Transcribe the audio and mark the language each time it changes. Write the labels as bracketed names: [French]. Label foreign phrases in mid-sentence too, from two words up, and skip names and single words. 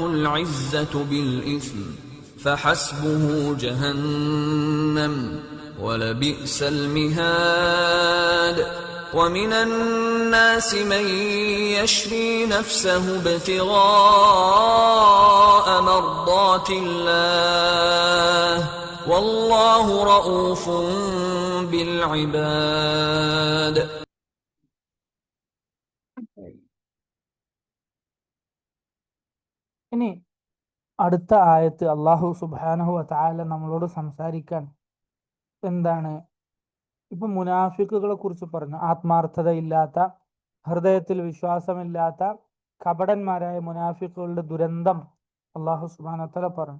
[Arabic] أخذته العزة بالإثم فحسبه جهنم ولبئس المهاد ومن الناس من يشري نفسه ابتغاء مرضات الله والله رؤوف بالعباد. [Malayalam] ഇനി അടുത്ത ആയത്ത് അള്ളാഹു സുബ്ഹാനഹു വ തആല നമ്മളോട് സംസാരിക്കാൻ എന്താണ്? ഇപ്പൊ മുനാഫിക്കുകളെ കുറിച്ച് പറഞ്ഞു. ആത്മാർത്ഥതയില്ലാത്ത, ഹൃദയത്തിൽ വിശ്വാസമില്ലാത്ത കപടന്മാരായ മുനാഫിക്കുകളുടെ ദുരന്തം അള്ളാഹു സുബ്ഹാനഹു വ തആല പറഞ്ഞു.